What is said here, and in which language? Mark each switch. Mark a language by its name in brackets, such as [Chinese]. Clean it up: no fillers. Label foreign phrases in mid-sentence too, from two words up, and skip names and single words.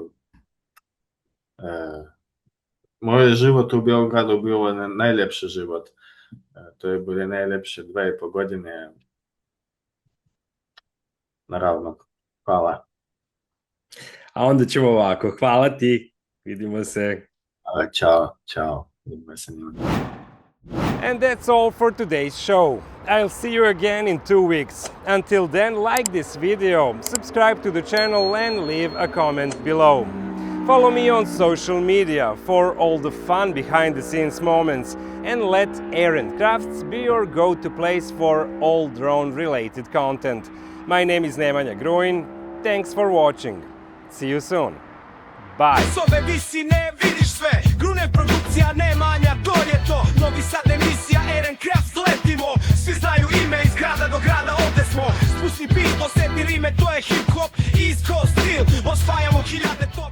[Serbian] Moj život u Beogradu bio najljepši život. To je bilo najljepše 2,5 godine. Naravno, hvala. A onda ćemo ovako, hvala ti, vidimo se. Ćao, vidimo se. [English] And that's all for today's show. I'll see you again in 2 weeks. Until then, like this video, subscribe to the channel and leave a comment below. Follow me on social media for all the fun behind the scenes moments, and let Air&Crafts be your go-to place for all drone related content. My name is Nemanja Grujin. Thanks for watching. See you soon. Bye. [Serbian] S ove visine vidiš sve, Grune produkcija Nemanja, to je to. Novi Sad emisija Air&Crafts, letimo. Svi znaju ime iz grada do grada, ovde smo. Spusti beat, osjeti rime, to je [English] hip hop, [Serbian] East Coast stil. Osvajamo hiljade